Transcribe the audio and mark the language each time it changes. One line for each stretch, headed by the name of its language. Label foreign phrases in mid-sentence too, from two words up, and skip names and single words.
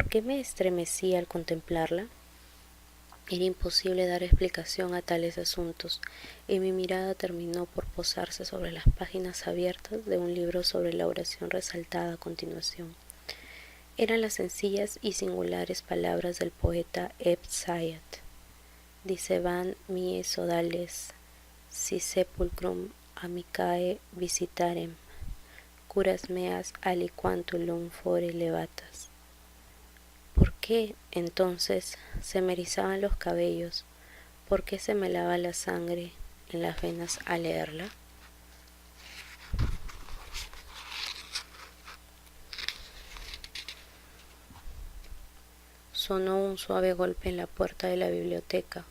Spanish: ¿Por qué me estremecí al contemplarla? Era imposible dar explicación a tales asuntos, y mi mirada terminó por posarse sobre las páginas abiertas de un libro sobre la oración resaltada a continuación. Eran las sencillas y singulares palabras del poeta Ebn Zayat:
Latin: Diceban mie sodales, si sepulcrum amicae visitarem, curas meas aliquantulum fore levatas.
Spanish: ¿Por qué, entonces, se me erizaban los cabellos? ¿Por qué se me lava la sangre en las venas al leerla? Sonó un suave golpe en la puerta de la biblioteca.